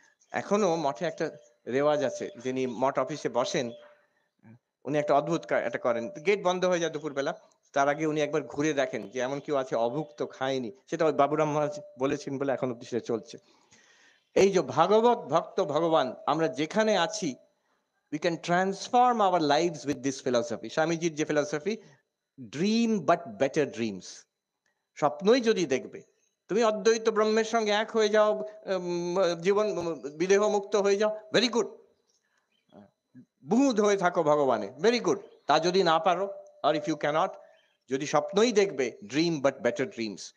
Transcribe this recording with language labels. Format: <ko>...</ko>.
<bn>এখনো মঠে একটা রেওয়াজ আছে। যিনি মঠ অফিসে বসেন, উনি একটা অদ্ভুত একটা করেন। গেট বন্ধ হয়ে যায় দুপুরবেলা। তার আগে উনি একবার ঘুরে দেখেন যে এমন কেউ আছে অভুক্ত খায়নি। সেটা ওই বাবুরাম মহারাজ বলেছেন বলে এখন অব্দি সেটা চলছে। এই যে ভাগবত ভক্ত ভগবান আমরা যেখানে আছি,</bn> <en>we can transform our lives with this philosophy.</en> <bn>স্বামীজির যে</bn> <en>philosophy, dream but better dreams.</en> <bn>স্বপ্নই যদি দেখবে, তুমি অদ্বৈত ব্রহ্মের সঙ্গে এক হয়ে যাও, জীবন বিদেহ মুক্ত হয়ে যাও,</bn> <en>Very good.</en> <bn>বুঁদ হয়ে থাকো ভগবানে,</bn> <en>Very good.</en> <bn>তা যদি না পারো,</bn> <en>আর if you can't,</en> <bn>যদি স্বপ্নই দেখবে,</bn> <en>Dream but better dreams.</en>